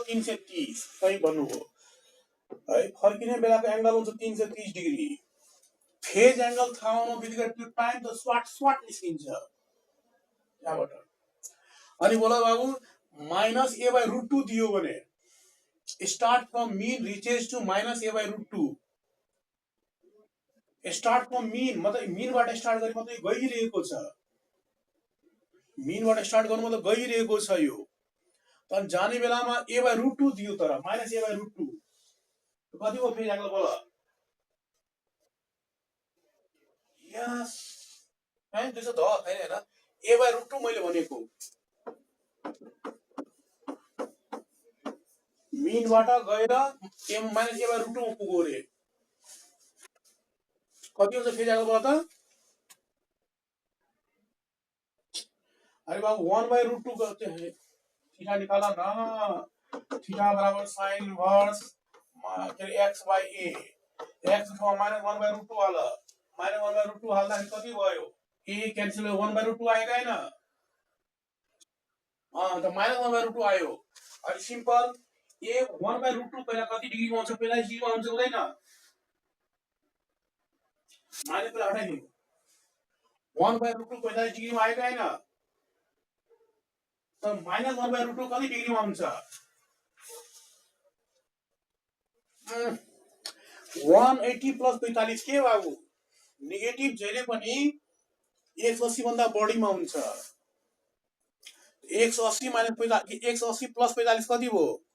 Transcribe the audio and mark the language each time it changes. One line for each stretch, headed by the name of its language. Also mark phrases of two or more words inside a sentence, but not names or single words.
Nepali: 330 सही भन्नुभयो है। फर्किने बेलाको एंगल हुन्छ 330 डिग्री।
English: phase angle
Nepali: थाहा हुनु बित्तिकै त्यो टाइम त स्वाट निस्किन्छ त्यहाँबाट। अनि बोला बाबु, -a/√2 दियो भने
English: start from mean reaches to
Nepali: -a/√2।
English: start from mean
Nepali: मतलब मीनबाट स्टार्ट गरे मतलब गइरहेको छ, मीनबाट स्टार्ट गर्नु मतलब गइरहेको छ यो। तर जाने बेलामा a/√2 दियो, तर -a/√2 कति हो
English: phase angle
Nepali: बोला? यस है, 210 हैन, a/√2 मैले भनेको। मीनबाट गएर -a/√2 मा पुग्यो रे। कति हुन्छ
English: phase angle
Nepali: बोला त? अरे बाबु 1/√2
Hindi: करते हैं,
Nepali: थीटा
Hindi: निकाला ना,
Nepali: थीटा बराबर
English: sine inverse
Nepali: x/a, x को -1/√2 हाल, -1/√2 हाल्दाखेरि कति भयो? a क्यान्सल भयो, 1/√2
Hindi: आएगा है ना, तो
Nepali: -1/√2 आयो। अनि सिंपल a 1/√2 पहिला कति डिग्रीमा हुन्छ? 45 डिग्रीमा हुन्छ, हुँदैन? माइनस पहिला हटाइदिनु, 1/√2 45 डिग्रीमा
Hindi: आएगा है ना, तो
Nepali: -1/√2 कति डिग्रीमा हुन्छ? 180 + 45 के बाबु, नेगेटिभ जहिले पनि 180 भन्दा बढीमा हुन्छ। 180 - 45, 180 + 45 कति भयो?